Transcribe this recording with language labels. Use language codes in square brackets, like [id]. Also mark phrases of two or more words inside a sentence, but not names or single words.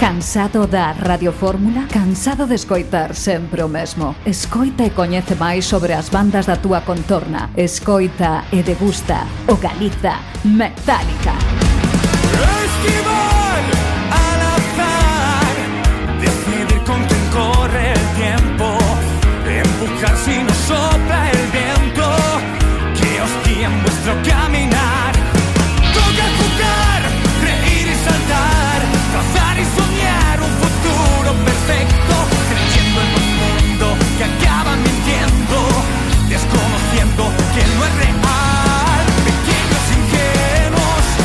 [gl] Cansado da radiofórmula? Cansado de escoitar sempre o mesmo? Escoita e coñece máis sobre as bandas da túa contorna. Escoita e degusta o Galiza Metálica. [es] Esquivar al azar, decidir con quién corre el tiempo, empujar si no sopla el viento, que os guíe en vuestro caminar. Toca jugar, reír y saltar, trazar y soñar un futuro perfecto, creyendo en un mundo que acaba mintiendo, desconociendo que no es real, pequeños ingenuos.